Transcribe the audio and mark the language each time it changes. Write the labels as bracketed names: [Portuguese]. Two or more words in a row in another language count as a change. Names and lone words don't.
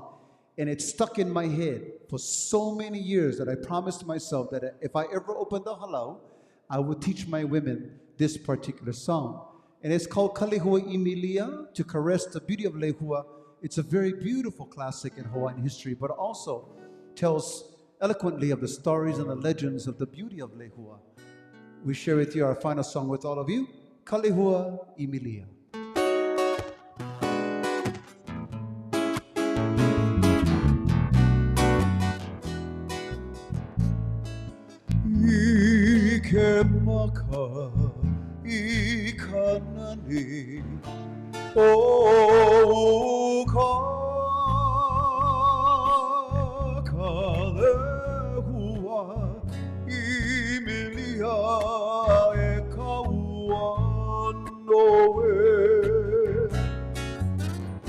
[English] And it stuck in my head for so many years that I promised myself that if I ever opened the halau, I would teach my women this particular song. And it's called Kalehua Emilia, to caress the beauty of Lehua. It's a very beautiful classic in Hawaiian history, but also tells eloquently of the stories and the legends of the beauty of Lehua. We share with you our final song with all of you, Kalehua Emilia. [Hawaiian] Ike maka ikanani o kalehua Emilia e kaua noe